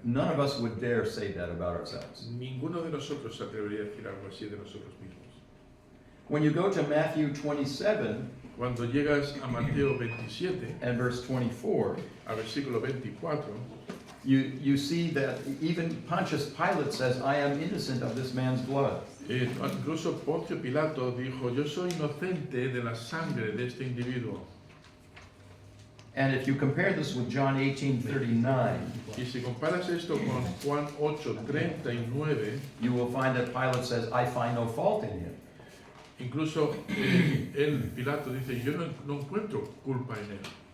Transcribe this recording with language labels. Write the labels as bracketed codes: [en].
[en] None of us would dare say that about ourselves. [es] Ninguno de nosotros se atrevería a decir algo así de nosotros mismos. [en] When you go to Matthew 27 [es] Cuando llegas a Mateo 27, [en] and verse 24, [es] a versículo 24, [en] you see that even Pontius Pilate says, I am innocent of this man's blood. [es] Incluso Poncio Pilato dijo, yo soy inocente de la sangre de este individuo. [en] And if you compare this with John 18:39, [es] Y si comparas esto con Juan 8:39, [en] you will find that Pilate says, I find no fault in him. [es] incluso Pilato dice, yo no encuentro culpa en él.